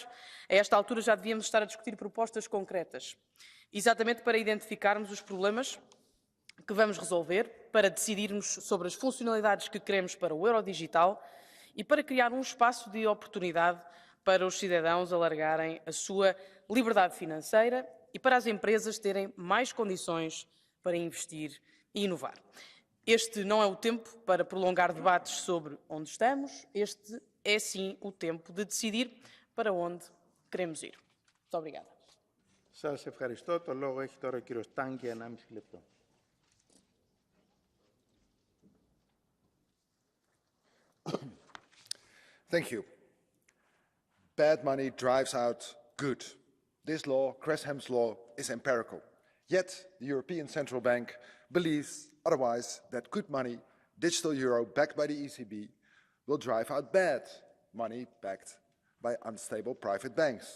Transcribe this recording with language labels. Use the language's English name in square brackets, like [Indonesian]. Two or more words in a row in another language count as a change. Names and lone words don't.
[Portuguese] A esta altura já devíamos estar a discutir propostas concretas, exatamente para identificarmos os problemas que vamos resolver, para decidirmos sobre as funcionalidades que queremos para o euro digital e para criar um espaço de oportunidade para os cidadãos alargarem a sua liberdade financeira e para as empresas terem mais condições para investir e inovar. Este não é o tempo para prolongar debates sobre onde estamos, este é sim o tempo de decidir para onde queremos ir. Muito obrigada. [Greek] Σας ευχαριστώ. Το λόγο έχει τώρα ο κύριος Τάγκη για 1,5 λεπτό. [English] Thank you. Bad money drives out good. This law, Gresham's law, is empirical. Yet the European Central Bank believes otherwise, that good money, digital euro backed by the ECB, will drive out bad money backed by unstable private banks.